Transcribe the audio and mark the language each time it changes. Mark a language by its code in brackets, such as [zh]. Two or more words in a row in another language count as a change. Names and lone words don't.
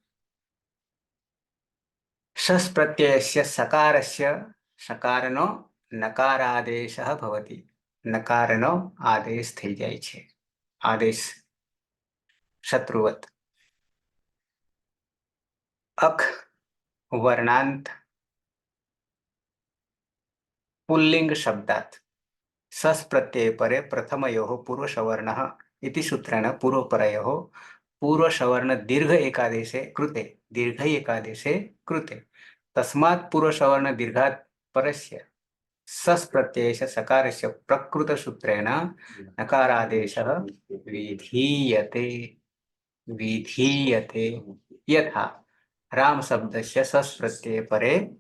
[sa] सस प्रत्ययस्य सकारस्य सकारनो नकारादेशः भवति [gu] નકારનો આદેશ થઈ જાય છે [sa] आदेश शत्रुवत अक वर्णांत पुल्लिंग शब्दात् सस् प्रत्यय परे प्रथमयोः पूर्वसवर्णः इति सूत्रेण पूर्वपरयोः पूर्वसवर्ण दीर्घ एकादेशे कृते तस्मात् पूर्वसवर्ण दीर्घात् परस्य सस् प्रत्ययस्य सकारस्य प्रकृत सूत्रेण नकारादेशः विधीयते यथा राम शब्दस्य सस् प्रत्यय परे